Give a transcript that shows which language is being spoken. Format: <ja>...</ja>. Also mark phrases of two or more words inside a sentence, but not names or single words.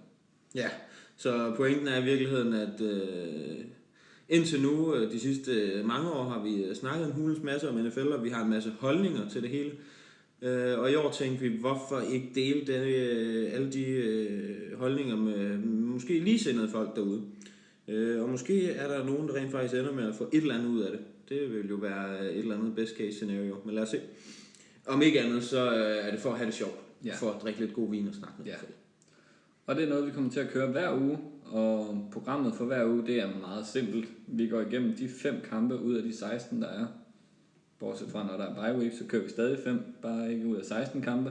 <da>Ja, så pointen er i virkeligheden, at indtil nu, de sidste mange år, har vi snakket en hulens masse om NFL, og vi har en masse holdninger til det hele. Og i år tænkte vi, hvorfor ikke dele alle de holdninger med måske ligesindede folk derude. Og måske er der nogen, der rent faktisk ender med at få et eller andet ud af det. Det vil jo være et eller andet</da> <en>best case scenario,</en> <da>men lad os se. Om ikke andet, så er det for at have det sjovt. Ja. For at drikke lidt god vin og snakke med folk. Og det er noget, vi kommer til at køre hver uge, og programmet for hver uge, det er meget simpelt. Vi går igennem de 5 kampe ud af de 16, der er. Bortset fra, når der er</da> <en>bye week,</en> <da>så kører vi stadig 5, bare ikke ud af 16 kampe.</da>